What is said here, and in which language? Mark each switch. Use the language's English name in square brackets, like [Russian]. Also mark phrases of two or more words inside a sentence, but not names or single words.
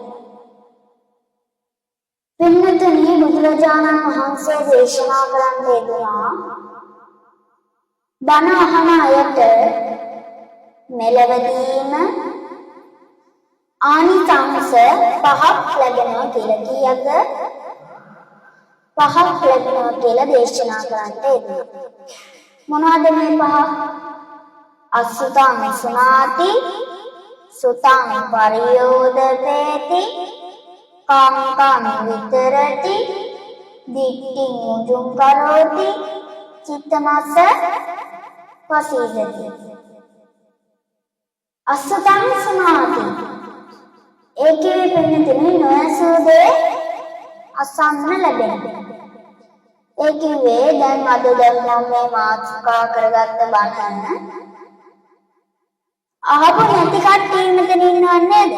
[Sinhala] පින්වතුනි බුදුරජාණන් වහන්සේ දේශනා කරන්න ලැබුණා බණ අහන අයට මෙලවදීම ආනිසංස 5ක් ලැබෙනවා කියලා කීයද? 5ක් ලැබෙනවා කියලා දේශනා කරන්න ලැබුණා. මොනවද මේ 5? [Pali] අසුතං සුනාති, සුතං පරියෝදපේති, කාංකං විතරති, දිට්ඨිං මුජුං කරෝති, චිත්තමස්ස පසීදති. අසුතං සුනාති [Sinhala] ඒකේ පින්නතුනේ නොයසෝදේ අසන්න ලැබෙනවා. ඒ කිව්වේ දැන් අද මම මේ මාතෘකා කරගත්ත බණ අහපු නැති කට්ටිය මෙතන ඉන්නව නේද?